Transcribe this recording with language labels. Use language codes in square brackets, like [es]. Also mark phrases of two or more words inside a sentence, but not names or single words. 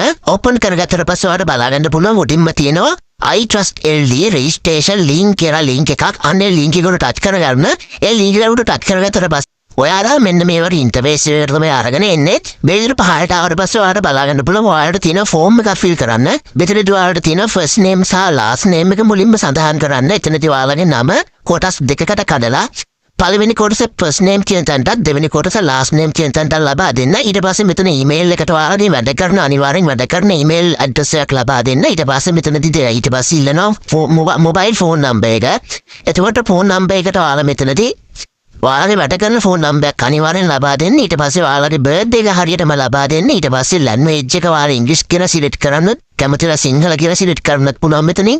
[si] open කරගත්තට පස්සේ ඔයාලට බලන්න පුළුවන් මුලින්ම තියෙනවා [en] iTrust LD registration link [si] කියලා link එකක්. අන්නේ link එක උඩ touch කරගන්න. ඒ link එක උඩ touch කරගත්තට පස්සේ ඔයාලා මෙන්න මේවට ඉන්ටර්ෆේස් එකට තමයි අරගෙන එන්නේ. මේ විදිහට පහළට ආවට පස්සේ ඔයාලට බලන්න පුළුවන් ඔයාලට තියෙන ෆෝම් එකක් ෆිල් කරන්න. මෙතනදී ඔයාලට තියෙන [en] first name [si] සහ [en] last name [si] එක මුලින්ම සඳහන් කරන්න. එතනදී ඔයාලගේ නම කොටස් දෙකකට කඩලා පළවෙනි කොටස [en] first name [si] කියන තැනට දෙවෙනි කොටස [en] last name [si] කියන තැනට ලබා දෙන්න. ඊට පස්සේ මෙතන email එකට ඔයාලගේ වැඩ කරන අනිවාර්යෙන් වැඩ කරන [en] email address [si] එකක් ලබා දෙන්න. ඊට පස්සේ මෙතනදී ඊට පස්සේ ඉල්ලනවා [en] mobile phone number [si] එක. එතකොට [en] phone number [si] එකට ඔයාලා මෙතනදී ඔයාලගේ වැඩ කරන [en] phone number [si] එක අනිවාර්යෙන් ලබා දෙන්න. ඊට පස්සේ ඔයාලගේ බර්ත්ඩේ එක හරියටම ලබා දෙන්න. ඊට පස්සේ ලැන්ග්වේජ් එක ඔයාලා ඉංග්‍රීසි කියලා සිලෙක්ට් කරන්න, කැමතිලා සිංහල කියලා සිලෙක්ට් කරන්නත් පුළුවන් මෙතනින්.